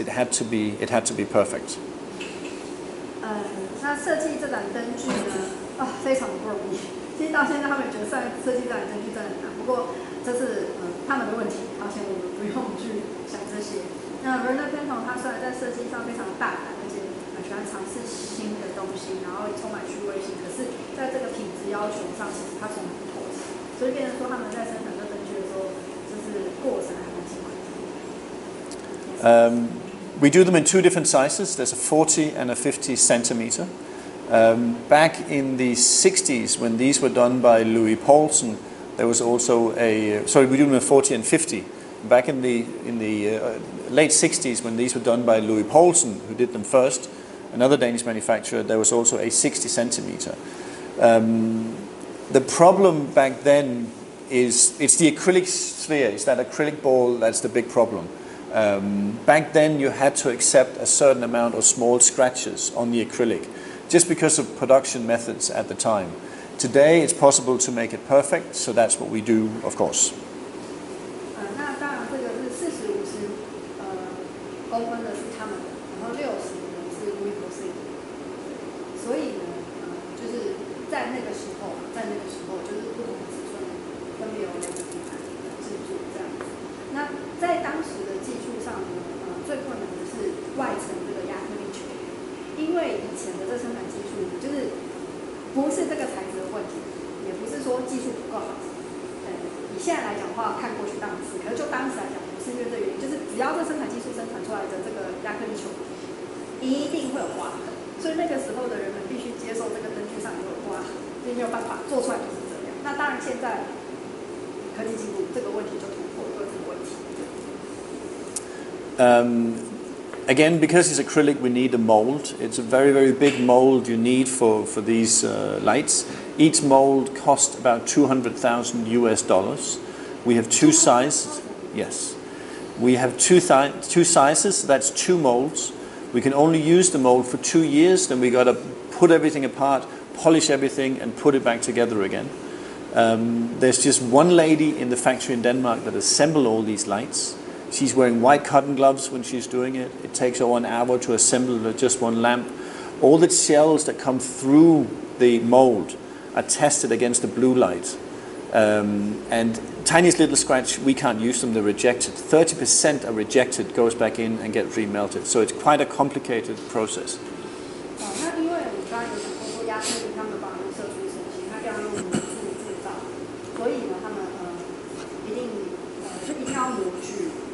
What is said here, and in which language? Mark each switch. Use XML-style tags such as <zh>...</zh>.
<en>It had to be perfect.</en> <zh>那设计这盏灯具呢，非常不容易。其实到现在他们觉得设计这盏灯具真的很难，不过这是他们的问题，而且我们不用去想这些。那 Verpan 他虽然在设计上非常大胆，而且喜欢尝试新的东西，然后充满趣味性，可是在这个品质要求上，其实他从来不妥协，所以变成说他们在生产这灯具的时候，就是过程还蛮辛苦的。</zh> <en>We do them in 2 different sizes. There's a 40 and a 50 centimeter. Back in the 60s, when these were done by Louis Paulsen, there was also we do them in 40 and 50. Back in the late 60s, when these were done by Louis Paulsen, who did them first, another Danish manufacturer, there was also a 60 centimeter. The problem back then is it's the acrylic sphere. It's that acrylic ball that's the big problem. Back then, you had to accept a certain amount of small scratches on the acrylic, just because of production methods at the time. Today, it's possible to make it perfect, so that's what we do, of course.</en> <zh>那当然，这个是40-50公分的是他们的，然后60呢是 Louis Paulsen 的，所以呢，就是在那个时候就是不同的尺寸分别有2个品牌制作这样子。那在当时的技术上呢，最困难的是外层这个亚克力球，因为以前这生产技术就是不是这个材质的问题，也不是说技术不够好。以现在来讲的话，看过去当然是，可是就当时来讲，不是因为这原因，就是只要这生产技术生产出来的这个亚克力球，一定会有刮痕，所以那个时候的人们必须接受这个灯具上有刮痕，所以没有办法做出来就是这样。那当然现在科技进步，这个问题就突破了这个问题。</zh> <en>Again, because it's acrylic, we need a mold. It's a very, very big mold you need for these lights. Each mold costs about $200,000. We have two sizes. Yes. We have two sizes, so that's 2 molds. We can only use the mold for 2 years, then we got to put everything apart, polish everything, and put it back together again. There's just one lady in the factory in Denmark that assembled all these lights. She's wearing white cotton gloves when she's doing it. It takes her 1 hour to assemble just one lamp. All the shells that come through the mold are tested against the blue light. And tiniest little scratch, we can't use them, they're rejected. 30% are rejected, goes back in and get remelted. So it's quite a complicated process.</en> <zh>那因为我刚刚有讲过说，亚克力他们把它射出成型，它要用模具制造，所以呢，他们一定要模具。</zh>